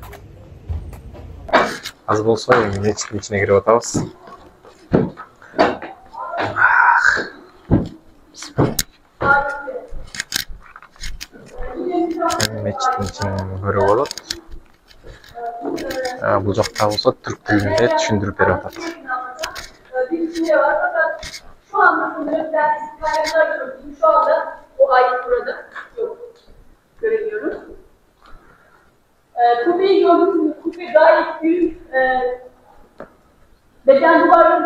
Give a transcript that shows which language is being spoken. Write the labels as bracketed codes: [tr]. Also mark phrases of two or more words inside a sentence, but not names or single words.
[ky] Аз болсо эми мечиттин ичине кирип атабыз. Мечиттин ичин көрүүгө болот. Бул жакта болсо түрк тилинде түшүндүрүп берип атат. [tr] Şu anda sanırım dersiz kaynaklar gördüm. Şu anda o ayet burada yok. Göremiyoruz. Kubbeyi gördünüz mü? Kubbe gayet büyük. Beden duvarları